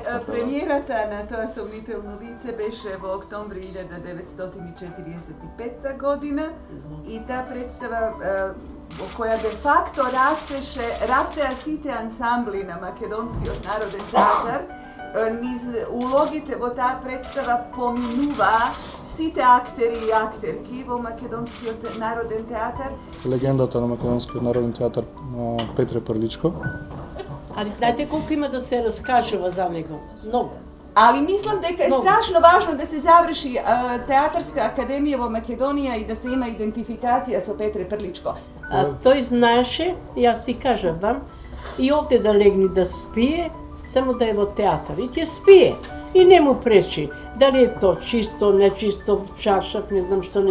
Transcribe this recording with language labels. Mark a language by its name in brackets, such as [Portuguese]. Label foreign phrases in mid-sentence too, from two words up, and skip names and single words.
[Macedonian] Премиерата на тоа Сомнително лице беше во октомври 1945 година и таа представа во која де факто растеа сите ансамбли на Македонскиот народен театар, низ улогите во таа представа поминува сите актери и актерки во Македонскиот народен театар. Легендата на Македонскиот народен театар Петре Прличко. Али знаете колку има да се раскажува за него? Многу. Али мислим дека е страшно важно да се заврши Театарска академија во Македонија и да се има идентификација со Петре Прличко. Тој знаеше, јас ти кажам, и овде да легне да спие, само да е во театар. И ќе спие. И не му пречи. Дали е то чисто, нечисто, чаршав, не знам што.